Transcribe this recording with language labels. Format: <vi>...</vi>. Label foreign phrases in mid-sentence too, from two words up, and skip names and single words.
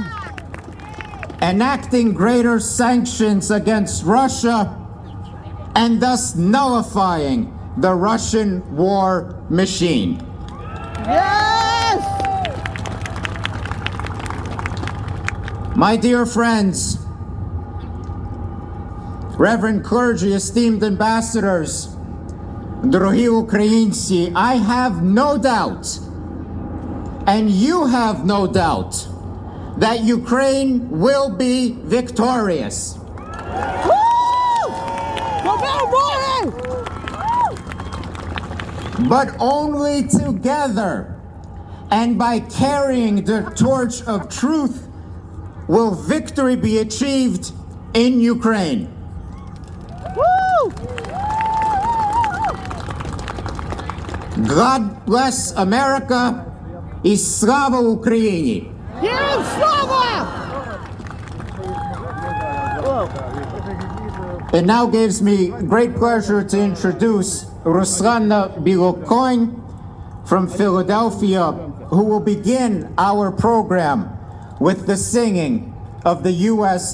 <en>Enacting greater sanctions against Russia and thus nullifying the Russian war machine. Yes. My dear friends, Reverend clergy, esteemed ambassadors,</en> <uk>дорогі українці,</uk> <en>I have no doubt, and you have no doubt, that Ukraine will be victorious. But only together and by carrying the torch of truth will victory be achieved in Ukraine. God bless America</en> <uk>і слава Україні! Героям слава!</uk> <en>It now gives me great pleasure to introduce Ruslana Bilokonь from Philadelphia, who will begin our program with the singing of the U.S.</en>